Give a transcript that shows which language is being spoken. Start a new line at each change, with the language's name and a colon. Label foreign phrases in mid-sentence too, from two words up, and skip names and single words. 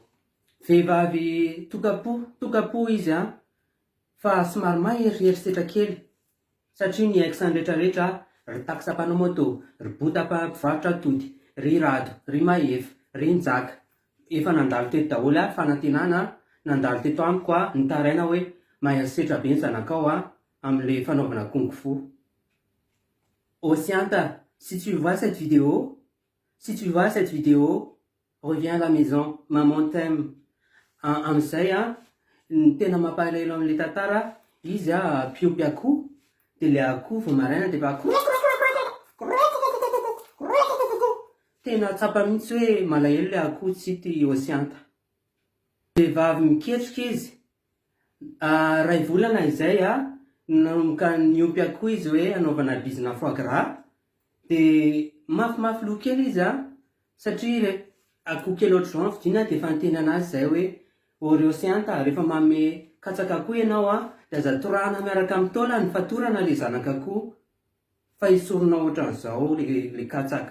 Malagasy: Vehivavy tokapo izy fa somary maherihery kely satria ny ex-ny rehetrarehetra ry takisam-panao moto, ry bota-mpivarotra atody, ry rado, ry maheva, ry njaka. Efa nandalo teto daholo fanantenana, nandalo teto amiko nitaraina hoe maherisetra be ny zanakao amin'ilay fanaovana kung-fu. Osianta,
French: si tu vois cette vidéo, reviens à la maison, maman t'aime.
Malagasy: Amin'izay ny tena mampalahelo amin'ilay tantara, izy mpiompy akoho, dia ilay akoho vao maraina dia fa tena tsapa mihitsy hoe malahelo ilay akoho tsy hita Osianta. Vehivavy miketrika izy, ray volana izay nanomboka niompy akoho izy hoe anaovana bizina
French: foie gras,
Malagasy: dia mafimafy loha kely izy satria ilay akoho kely ohatr'izao vidiana dia efa niteny anazy izay hoe ry Osianta, rehefa manome katsaka akoho ianao dia aza torahana miaraka amin'ny taolany fatorana ilay zanak'akoho fa hisorona ohatran'izao ilay katsaka.